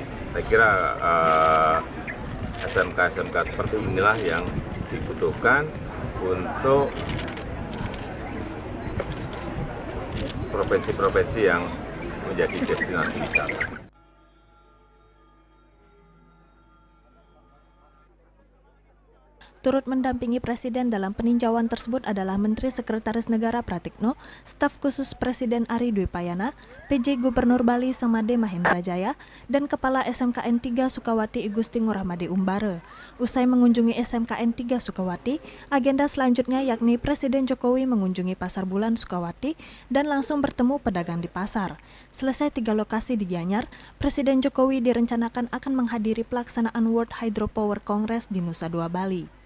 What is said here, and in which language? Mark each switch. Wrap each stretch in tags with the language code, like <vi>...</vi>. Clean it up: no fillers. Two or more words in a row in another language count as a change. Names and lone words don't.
<id>Saya kira SMK-SMK seperti inilah yang dibutuhkan untuk provinsi-provinsi yang menjadi destinasi wisata. Turut mendampingi Presiden dalam peninjauan tersebut adalah Menteri Sekretaris Negara Pratikno, Staf Khusus Presiden Ari Dwi Payana, PJ Gubernur Bali Samade Mahendra Jaya, dan Kepala SMKN 3 Sukawati Igusti Ngurahmadi Umbara. Usai mengunjungi SMKN 3 Sukawati, agenda selanjutnya yakni Presiden Jokowi mengunjungi Pasar Bulan Sukawati dan langsung bertemu pedagang di pasar. Selesai 3 lokasi di Gianyar, Presiden Jokowi direncanakan akan menghadiri pelaksanaan World Hydropower Congress di Nusa Dua Bali.</id>